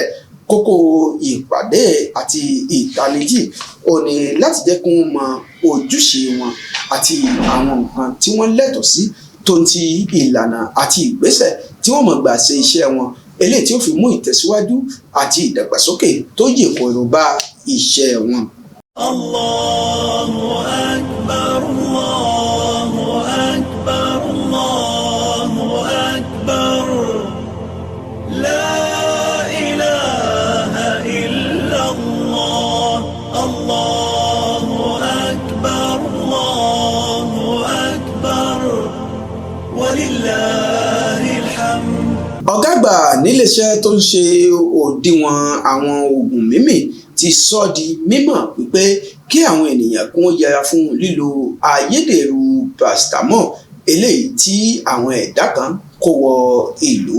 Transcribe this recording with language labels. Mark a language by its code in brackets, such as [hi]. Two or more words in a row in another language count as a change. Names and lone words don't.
[yo] Kókó ìpàdé àti ìtanijí ò ní láti jẹ́ kí wọ́n mọ ojúṣe wọn àti àwọn nǹkan tí wọ́n lẹ́tọ̀ọ́ sí tó ń ti ìlànà àti ìgbésẹ̀ tí wọ́n mọ̀ gbà ṣe iṣẹ́ wọn, eléyìí tí ó fi mú ìtẹ̀síwájú àti ìdàgbàsókè tó yè kòrò bá iṣẹ́ wọn. [ar] الله أكبر الله أكبر الله أكبر لا إله إلا الله الله أكبر الله أكبر ولله الحمد. [yo] Ọ̀gá àgbà níléeṣẹ́ tó ń ṣe òdiwọ̀n àwọn oògùn mímì ti sọ di mímọ̀ wípé kí àwọn ènìyàn kún ó yẹra fún lílo ayédèrú paracetamol eléyìí tí àwọn ẹ̀dá kan kó wọ ìlú.